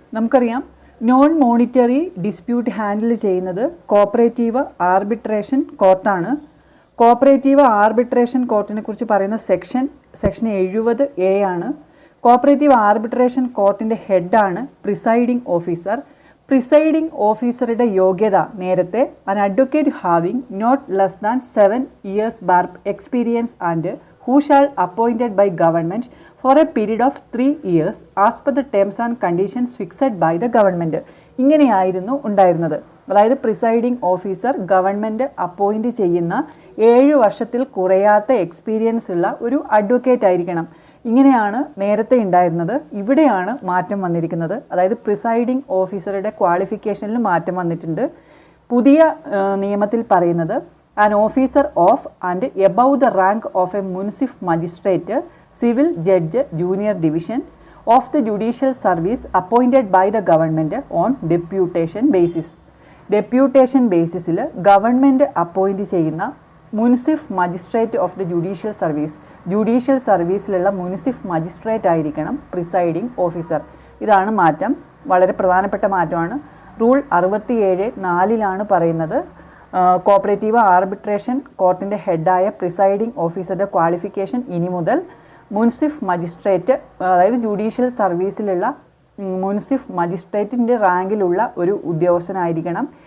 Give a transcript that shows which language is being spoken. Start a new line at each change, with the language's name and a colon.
Malayalam: നമുക്കറിയാം, non monetary dispute handle ചെയ്യുന്നത് cooperative arbitration കോർട്ടാണ്. Cooperative arbitration കോർട്ടിനെ കുറിച്ച് പറയുന്ന സെക്ഷൻ 70A ആണ്. Cooperative arbitration കോർട്ടിൻ്റെ ഹെഡാണ് presiding officer. Presiding ഓഫീസറുടെ യോഗ്യത നേരത്തെ
English: an advocate having not less than 7 years bar experience and who shall appointed by government for a period of 3 years as per the terms and conditions fixed by the government.
Malayalam: ഇങ്ങനെയായിരുന്നു ഉണ്ടായിരുന്നത്. അതായത് presiding officer government appoint ചെയ്യുന്ന 7 വർഷത്തിൽ കുറയാത്ത experience ഉള്ള ഒരു advocate ആയിരിക്കണം. ഇങ്ങനെയാണ് നേരത്തെ ഉണ്ടായിരുന്നത്. ഇവിടെയാണ് മാറ്റം വന്നിരിക്കുന്നത്. അതായത് പ്രിസൈഡിംഗ് ഓഫീസറുടെ ക്വാളിഫിക്കേഷനിൽ മാറ്റം വന്നിട്ടുണ്ട്. പുതിയ നിയമത്തിൽ പറയുന്നത്
English: an officer of and above the rank of a municipal magistrate, civil judge, junior division of the judicial service appointed by the government on deputation basis.
Malayalam: Deputation ബേസിസിൽ government appoint ചെയ്യുന്ന munsiff magistrate of the judicial സർവീസിലുള്ള munsiff magistrate ആയിരിക്കണം presiding officer. ഇതാണ് മാറ്റം, വളരെ പ്രധാനപ്പെട്ട മാറ്റമാണ്. Rule 67(4) പറയുന്നത് cooperative arbitration കോർട്ടിൻ്റെ ഹെഡായ presiding ഓഫീസറുടെ qualification ഇനി മുതൽ മുനിസിഫ് മജിസ്ട്രേറ്റ്, അതായത് ജുഡീഷ്യൽ സർവീസിലുള്ള മുനിസിഫ് മജിസ്ട്രേറ്റിൻ്റെ റാങ്കിലുള്ള ഒരു ഉദ്യോഗസ്ഥനായിരിക്കണം.